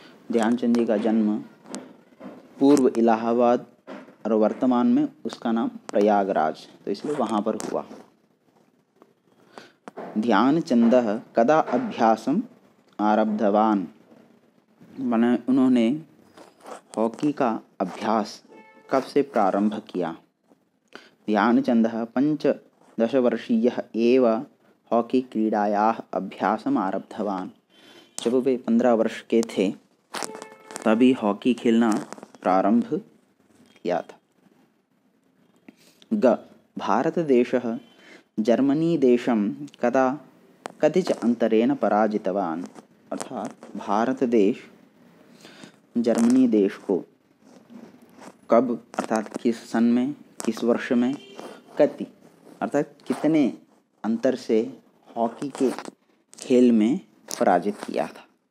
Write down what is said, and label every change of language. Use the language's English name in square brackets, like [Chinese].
[Hindi] ध्यानचंद जी का जन्म पूर्व इलाहाबाद और वर्तमान में उसका नाम प्रयागराज, तो इसलिए वहाँ पर हुआ। [Sanskrit] ध्यानचंदः कदा अभ्यासम आरब्धवान, [Hindi] माने उन्होंने हॉकी का अभ्यास कब से प्रारंभ किया? [Sanskrit] ध्यानचंदः 15 वर्षीयः एव हॉकी क्रीडायाः अभ्यासम आरब्धवान। [Hindi] जब वे 15 वर्ष के थे तभी हॉकी खेलना प्रारंभ किया था। [Sanskrit] ग भारतदेशः जर्मनी देशं कदा कतिच अंतरेण पराजितवान, [Hindi] अर्थात भारत देश जर्मनी देश को कब अर्थात किस सन में, किस वर्ष में, कति अर्थात कितने अंतर से हॉकी के खेल में पराजित किया था?